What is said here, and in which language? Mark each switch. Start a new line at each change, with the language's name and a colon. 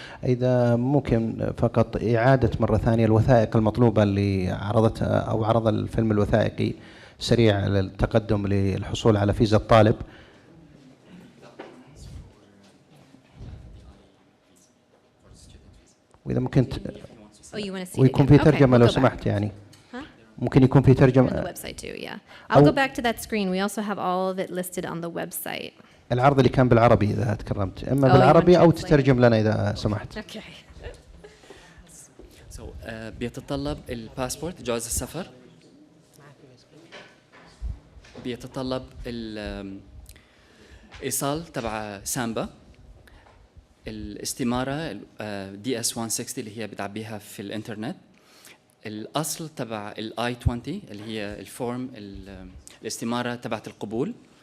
Arabic: إذا ممكن فقط إعادة مرة ثانية الوثائق المطلوبة اللي عرضتها أو عرض الفيلم الوثائقي سريع للتقدم للحصول على فيزا الطالب. وإذا ممكن ويكون في ترجمة لو سمحت يعني. ممكن يكون في ترجمة.
English: On the website too, yeah. I'll go back to that screen. We also have all of it listed on the website.
Arabic: العرض اللي كان بالعربي إذا تكرمت، إما بالعربي أو تترجم لنا إذا سمحت.
English: Okay.
Arabic: بيتطلب الباسبورت جواز السفر، بيتطلب الإيصال تبع سامبا، الاستمارة DS 160 اللي هي بتعبيها في الإنترنت، الأصل تبع I-20 اللي هي الفورم الاستمارة تبعت القبول،